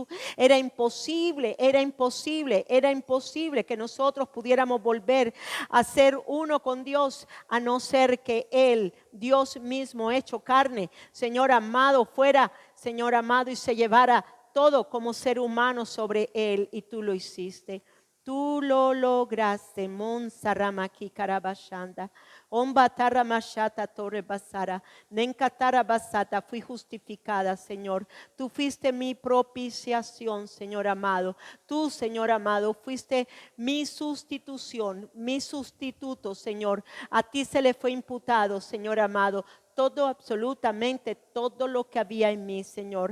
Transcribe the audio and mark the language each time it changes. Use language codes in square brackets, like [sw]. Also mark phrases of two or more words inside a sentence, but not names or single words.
[es] Era imposible que nosotros pudiéramos volver a ser uno con Dios, a no ser que Él, Dios mismo hecho carne, Señor amado, fuera, Señor amado, y se llevara todo como ser humano sobre Él, y tú lo hiciste. Tú lo lograste, Monsaramaki Karabashanda. Ombatara mashata torre basara. Nenkatara basata. Fui justificada, Señor. Tú fuiste mi propiciación, Señor amado. Tú, Señor amado, fuiste mi sustitución, mi sustituto, Señor. A ti se le fue imputado, Señor amado, todo, absolutamente todo lo que había en mí, Señor.